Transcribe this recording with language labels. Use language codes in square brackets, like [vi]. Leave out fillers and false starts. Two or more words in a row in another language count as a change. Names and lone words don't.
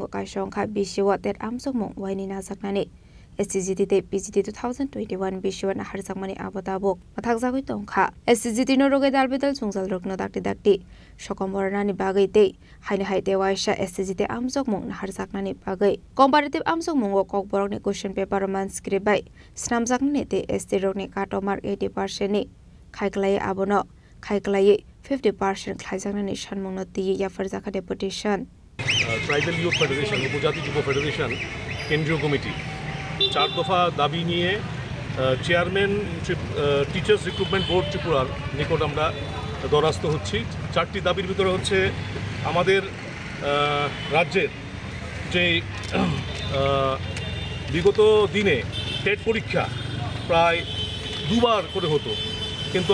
[trp] kaisongkha bisiwa tet amsokmung waini najaknani SCGT te PGT 2021 bisiwa na harjakmani abotabok mathakjagoi tongkha SCGT no roge dalbedal sungzal rokno dakti sokombornani bagai te haine haite waisa SCGT amsokmung na harjaknani bagai comparative amsokmung o kokborok ni [en] question paper [trp] man script bai snamjaknani te ST rokni kato mark 80% ni Khaiklai abono Khaiklai 50% Khaijaknani Shanmungno ti ya farjaka deputation [bn] Tribal Youth Federation উপজাতি যুব ফেডারেশন কেন্দ্রীয় কমিটি 4 দফা দাবি নিয়ে চেয়ারম্যান টিচার্স রিক্রুটমেন্ট বোর্ড ত্রিপুরার নিকট আমরা দরাস্ত হচ্ছি 4টি দাবির ভিতরে হচ্ছে আমাদের রাজ্যের যে বিগত দিনে টেট পরীক্ষা প্রায় দুবার করে হতো কিন্তু